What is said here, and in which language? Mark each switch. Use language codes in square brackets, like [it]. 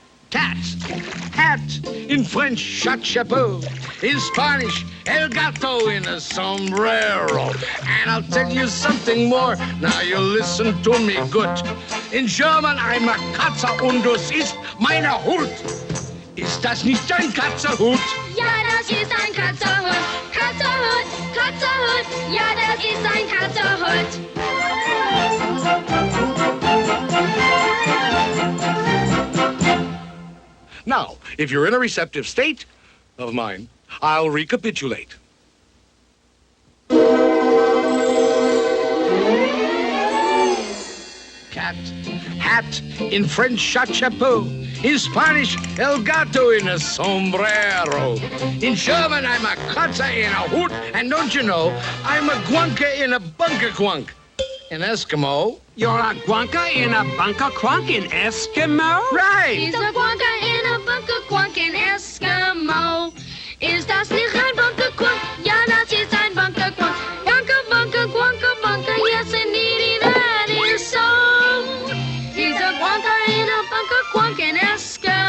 [en] Cat, hat, in French, chapeau. In Spanish, [es] el gato [en] in a sombrero. And I'll tell you something more. Now you listen to me good. In German, I'm a [de] Katze und das ist meine Hut. Ist das nicht ein Katzerhut? Ja, das ist ein Katzerhut. Katzerhut, Katzerhut. Ja, das ist ein Katzerhut. [en] Now, if you're in a receptive state of mind, I'll recapitulate. Cat, hat, in French, chapeau. In Spanish, [es] el gato [en] in a sombrero. In German, I'm a Katze in a hoot. And don't you know, I'm a guanka in a bunker quunk. In Eskimo. You're a guanka in a bunker quunk in Eskimo? Right. He's a guanka in a bunker quunk in Eskimo. [de] Ist das nicht ein bunker quunk? Ja, das ist ein bunker quunk. [en] Bunker, bunker, quunker, bunker. Yes, indeed, that is so. He's a guanka in a bunker quunk in Eskimo.